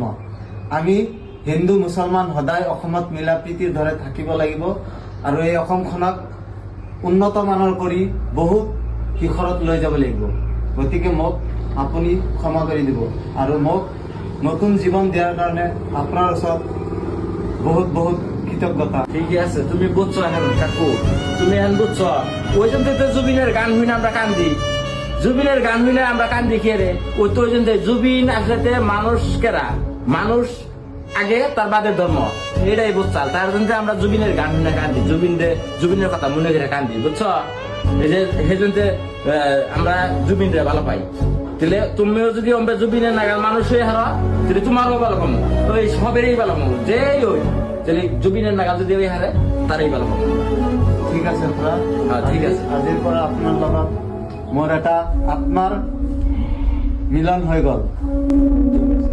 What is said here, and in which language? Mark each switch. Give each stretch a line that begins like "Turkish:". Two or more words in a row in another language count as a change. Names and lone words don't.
Assamese: আমি হিন্দু মুছলমান সদায় অসমত মিলা প্ৰীতিৰ দৰে থাকিব লাগিব আৰু এই অসমখনক উন্নত মানৰ কৰি বহুত শিখৰত লৈ যাব লাগিব। গতিকে মোক আপুনি ক্ষমা কৰি দিব আৰু মোক নতুন জীৱন দিয়াৰ কাৰণে আপোনাৰ ওচৰত বহুত বহুত কৃতজ্ঞতা।
Bangla: ঠিক আছে, তুমি বুঝছো এখন কাকু, তুমি এখন বুঝছো। ওই জন্য তো জুবিনের গান শুনে আমরা কান্দি, জুবিনের গান শুনে আমরা কান্দি খেয়ে রে। ওই তো ওই জন্য জুবিন আসলে মানুষ কেরা, মানুষ আগে তার বাদের ধর্ম, এটাই বুঝছাল। তার জন্য আমরা জুবিনের গান শুনে কান্দি, জুবিনের কথা মনে করে কান্দি, বুঝছো? এই যে সেই জন্য আমরা জুবিনরে ভালো পাই। তাহলে তুমিও যদি আমরা জুবিনের নাগাল মানুষ হয়ে হারা, তাহলে তোমারও ভালো পাবো, ওই সবেরই ভালো পাবো, যেই ওই তাহলে জুবিনের নাগাল যদি ওই হারে তারই ভালো পাবো।
Assamese: ঠিক আছে খুৰা, ঠিক আছে। আজিৰ পৰা আপোনাৰ লগত মোৰ এটা আত্মাৰ মিলন হৈ গ'ল।